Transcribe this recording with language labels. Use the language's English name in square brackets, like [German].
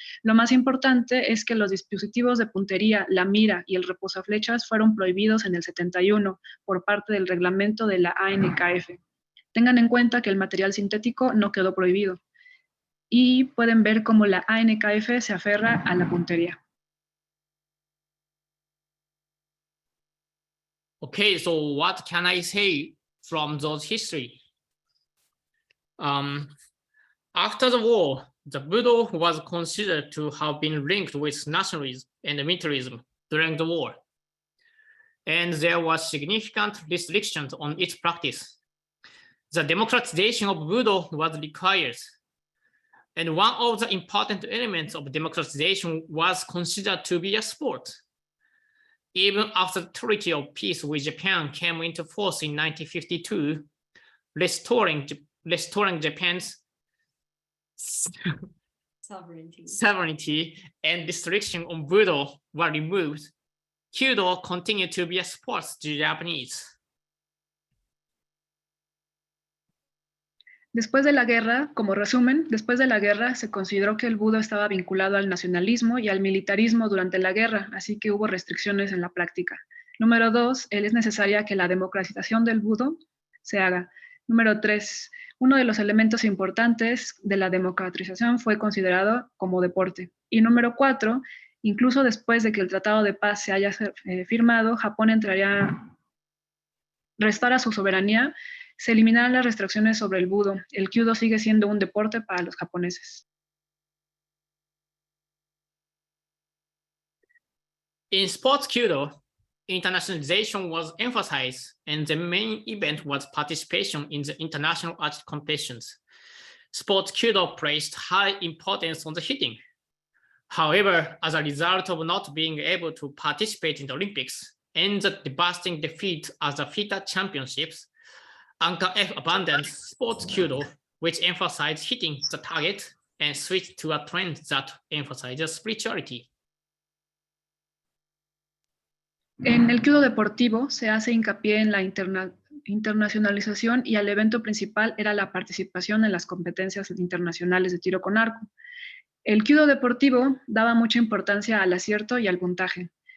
[Spanish] Lo más importante es que los dispositivos de puntería, la mira y el reposaflechas fueron prohibidos en el 71 por parte del reglamento de la ANKF. Tengan en cuenta que el material sintético no quedó prohibido y pueden ver cómo la ANKF se aferra a la puntería. [English] Okay, so what can I say from those history? After the war, the Budo was considered to have been linked with nationalism and militarism during the war. And there was significant restrictions on its practice. The democratization of Budo was required. And one of the important elements of democratization was considered to be a sport. Even after the Treaty of Peace with Japan came into force in 1952, restoring Japan's sovereignty and restriction on Budo were removed, Kyudo continued to be a sport to the Japanese. [Spanish] Después de la guerra, como resumen, después de la guerra se consideró que el Budo estaba vinculado al nacionalismo y al militarismo durante la guerra, así que hubo restricciones en la práctica. Número 2, es necesaria que la democratización del Budo se haga. Número 3, uno de los elementos importantes de la democratización fue considerado como deporte. Y número 4, incluso después de que el Tratado de Paz se haya firmado, Japón restara su soberanía, se eliminaron las restricciones sobre el Budo. El Kyudo sigue siendo un deporte para los japoneses. [English] In sports Kyudo, internationalization was emphasized, and the main event was participation in the international art competitions. Sports Kyudo placed high importance on the hitting. However, as a result of not being able to participate in the Olympics and the devastating defeat at the FITA championships, AKR abandoned sports Kyudo, which emphasized hitting the target, and switched to a trend that emphasizes spirituality. [Spanish] En el Kyudo deportivo se hace hincapié en la internacionalización y el evento principal era la participación en las competencias internacionales de tiro con arco. El Kyudo deportivo daba mucha importancia al acierto y al puntaje.